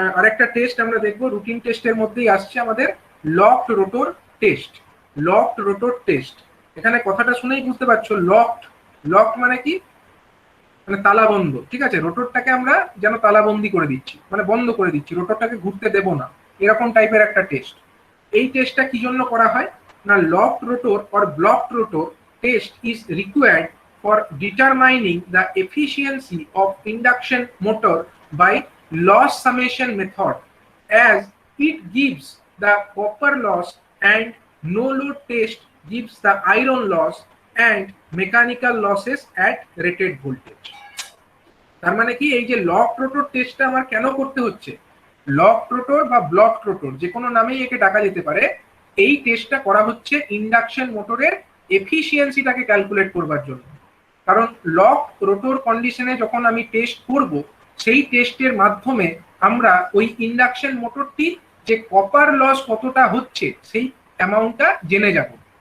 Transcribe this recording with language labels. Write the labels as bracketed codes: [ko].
[bn] আরেকটা টেস্ট আমরা দেখবো, রুটিন টেস্টের মধ্যেই আসছে আমাদের locked rotor test. Locked rotor test, এখানে কথাটা শুনেই বুঝতে পারছো লকড, লকড মানে কি, মানে তালাবন্ধ, ঠিক আছে। রোটরটাকে আমরা যেন তালাবন্দি করে দিচ্ছি, মানে বন্ধ করে দিচ্ছি, রোটরটাকে ঘুরতে দেব না, এরকম টাইপের একটা টেস্ট। এই টেস্টটা কি জন্য করা হয় না, [en] Locked rotor or blocked rotor test is required for determining the efficiency of induction motor by loss summation method, as it gives the copper loss and no load test gives the iron loss and mechanical losses at rated voltage। [bn] তার মানে কি, এই যে lock rotor টেস্টটা আমার কেন করতে হচ্ছে, লক রোটর বা ব্লক রোটর যে কোনো নামেই একে ডাকা যেতে পারে, এই টেস্টটা করা হচ্ছে ইন্ডাকশন মোটরের এফিসিয়েন্সিটাকে ক্যালকুলেট করবার জন্য। কারণ লক রোটর কন্ডিশনে যখন আমি টেস্ট করব, সেই টেস্টের মাধ্যমে আমরা ওই ইন্ডাকশন মোটরটির যে কপার লস কতটা হচ্ছে সেই অ্যামাউন্টটা জেনে যাব।